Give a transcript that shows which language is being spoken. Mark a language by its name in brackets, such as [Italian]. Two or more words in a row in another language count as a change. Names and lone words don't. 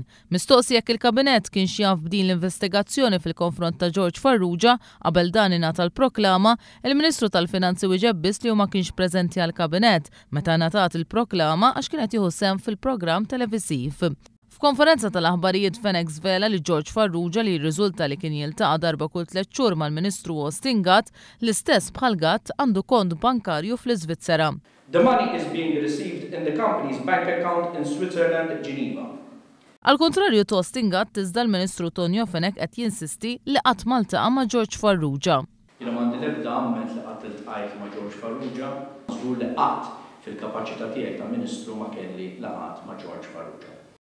[Maltese] Mistoqsi jekk il-Kabinett kienx jaf b'din l-investigazzjoni fil-konfront ta' George Farrugia qabel dan ingħata l-proklama, il-Ministru tal-Finanzi wieġeb biss li hu ma kienx preżenti għall-Kabinett meta ngħatat il-proklama għax kienet jieħu sehem fil-programm televisiv. F'konferenza tal-aħbarijiet Fenek żvela li George Farrugia li jirriżulta li kien jiltaqa' darba kull 3 xhur mal-Ministru Austin Gatt l-istess bħal Gatt għandu kont bankarju fl-Iżvizzera. [English] The money is being received in the company's bank account in Switzerland, Geneva. [Maltese] Al kontrarju ta' Austin Gatt iżda l-Ministru Tonio Fenek qed jinsisti li qatt ma ltaqa' ma' George Farrugia. Jiena m'għandi l-ebda amment li qatt iltqajt ma' George Farrugia, żgur li qatt fil-kapaċità tiegħi ta' Ministru ma kelli laqat ma' George Farrugia.